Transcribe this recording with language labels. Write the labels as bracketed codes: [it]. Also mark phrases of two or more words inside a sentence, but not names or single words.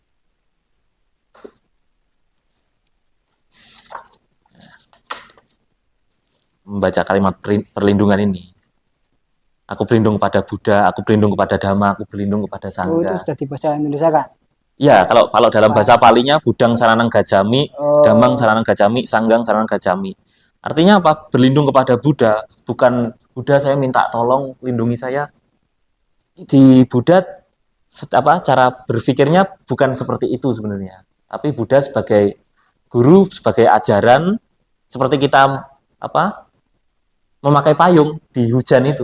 [id] Membaca kalimat perlindungan ini. Aku berlindung kepada Buddha, aku berlindung kepada Dhamma, aku berlindung kepada Sangha. Itu sudah dibaca Indonesia kan? Ya, kalau dalam bahasa Palinya [pi] Budang Saranang Gacami, Dhammang Saranang Gacami, Sanggang Saranang Gacami. [id] Artinya apa? Berlindung kepada Buddha, bukan Buddha saya minta tolong lindungi saya. Di Buddha cara berpikirnya bukan seperti itu sebenarnya. Tapi Buddha sebagai guru, sebagai ajaran seperti kita memakai payung di hujan itu.